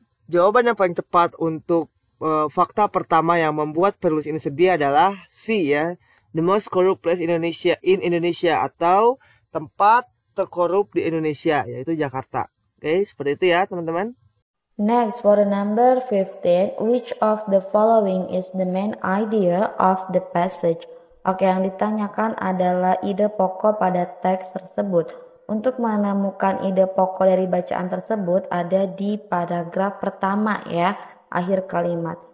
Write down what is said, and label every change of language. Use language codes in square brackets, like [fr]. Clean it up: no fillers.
[id] Jawaban yang paling tepat untuk fakta pertama yang membuat penulis ini sedih adalah C ya, [en] the most corrupt place in Indonesia [id] atau tempat terkorup di Indonesia, yaitu Jakarta. Oke, seperti itu ya teman-teman. [en] Next, for the number 15, which of the following is the main idea of the passage? [id] Oke, yang ditanyakan adalah ide pokok pada teks tersebut. Untuk menemukan ide pokok dari bacaan tersebut ada di paragraf pertama ya, akhir kalimat.